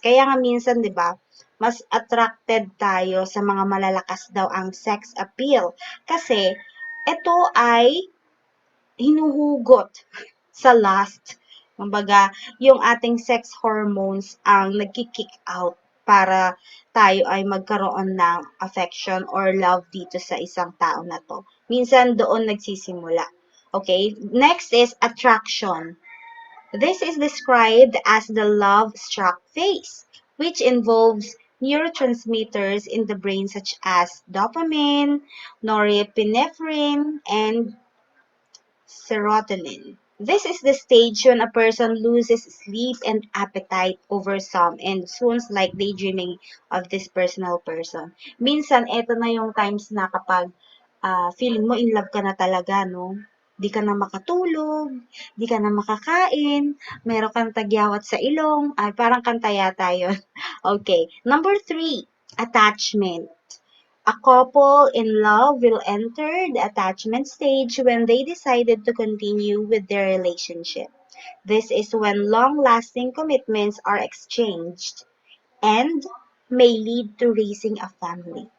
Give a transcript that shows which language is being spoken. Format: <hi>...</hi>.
<tl>Kaya nga minsan, 'di ba, mas attracted tayo sa mga malalakas daw ang sex appeal kasi ito ay hinuhugot sa lust. Kumbaga, yung ating sex hormones ang nagki-kick out para tayo ay magkaroon ng affection or love dito sa isang tao na to. Minsan doon nagsisimula. Okay?</tl> <en>Next is attraction. This is described as the love-struck phase, which involves neurotransmitters in the brain such as dopamine, norepinephrine, and serotonin. This is the stage when a person loses sleep and appetite over some and soon like daydreaming of this personal person.</en> <tl>Minsan, eto na yung times na kapag feeling mo in love ka na talaga, no? Di ka na makatulog, di ka na makakain, meron kang tagyawat sa ilong, ay parang kanta yata yun.</tl> <en>Okay. Number 3, attachment. A couple in love will enter the attachment stage when they decided to continue with their relationship. This is when long-lasting commitments are exchanged and may lead to raising a family.</en>